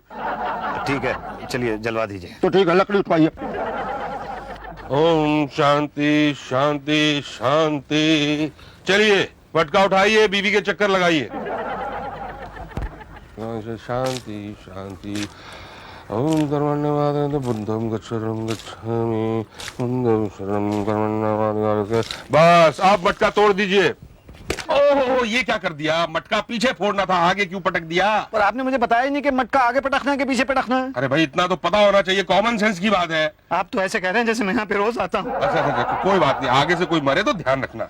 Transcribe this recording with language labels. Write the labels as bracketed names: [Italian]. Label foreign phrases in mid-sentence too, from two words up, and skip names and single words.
[Hindi] ठीक है चलिए जलवा दीजिए। तो ठीक है, लकड़ी उठवाइए। [Sanskrit] ओम शांति शांति शांति। [Hindi] चलिए पटका उठाइए, बीवी के चक्कर लगाइए। [Sanskrit] शांति शांति। [Pali] ओम कर्मण्यवाद बुद्धम गच्छरम गच्छामि, बुद्धम शरणं कर्मण्यवाद। [Hindi] बस आप मटका तोड़ दीजिए। ओहो ये क्या कर दिया? मटका पीछे फोड़ना था, आगे क्यों पटक दिया? पर आपने मुझे बताया ही नहीं कि मटका आगे पटकना है कि पीछे पटकना है। अरे भाई इतना तो पता होना चाहिए, कॉमन सेंस की बात है। आप तो ऐसे कह रहे हैं जैसे मैं यहाँ पे रोज आता हूँ। अच्छा कोई बात नहीं, आगे से कोई मरे तो ध्यान रखना।